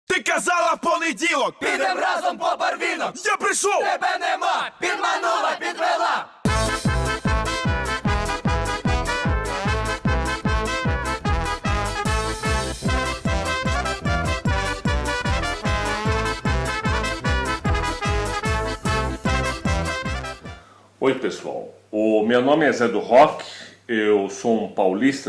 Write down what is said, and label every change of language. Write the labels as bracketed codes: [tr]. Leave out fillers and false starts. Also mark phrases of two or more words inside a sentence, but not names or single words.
[uk] Ти казала понеділок! Підем разом по барвінок! Я прийшов! Тебе нема! Підманула, підвела! [pt] Oi pessoal, o meu nome é Zé do Rock, eu sou um paulista